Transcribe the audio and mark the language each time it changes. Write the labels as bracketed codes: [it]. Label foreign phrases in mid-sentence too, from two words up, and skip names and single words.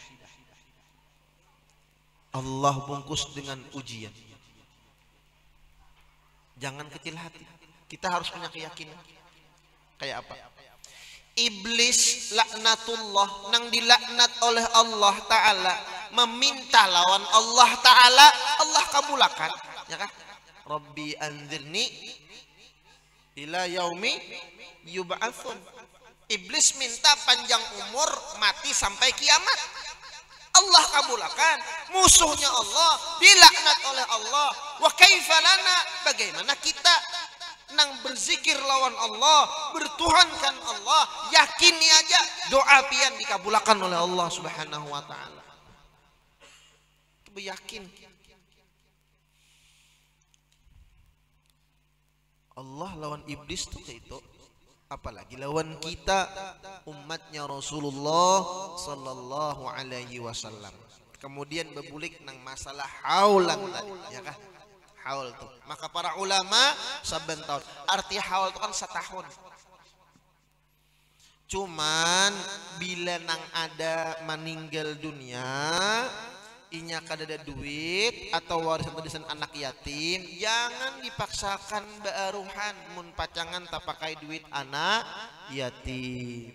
[bjn] Allah bungkus dengan ujian. Jangan kecil hati. Kita harus punya keyakinan. Kayak apa? Iblis laknatullah nang dilaknat oleh Allah Ta'ala, meminta lawan Allah Ta'ala, Allah kabulakan, ya kan? [ar] رب أنظرني إلى يوم يبعثون. [bjn] Iblis minta panjang umur, mati sampai kiamat. Allah kabulakan. Musuhnya Allah dilaknat oleh Allah. [ar] وكيف لنا, [bjn] bagaimana kita nang berzikir lawan Allah, bertuhankan Allah, yakini aja doa pian dikabulkan oleh Allah [ar] سبحانه وتعالى. [bjn] Yakin Allah lawan iblis tuh kayak itu, apalagi lawan kita umatnya Rasulullah [ar] صلى الله عليه وسلم. [bjn] Kemudian bebulik nang masalah haulan tadi, ya kah? Haul tuh. Maka para ulama saben tahun. Arti haul itu kan setahun. Cuman bila nang ada meninggal dunia, inya kada ada duit atau warisan anak yatim, jangan dipaksakan baaruhan mun pacangan tak pakai duit anak yatim.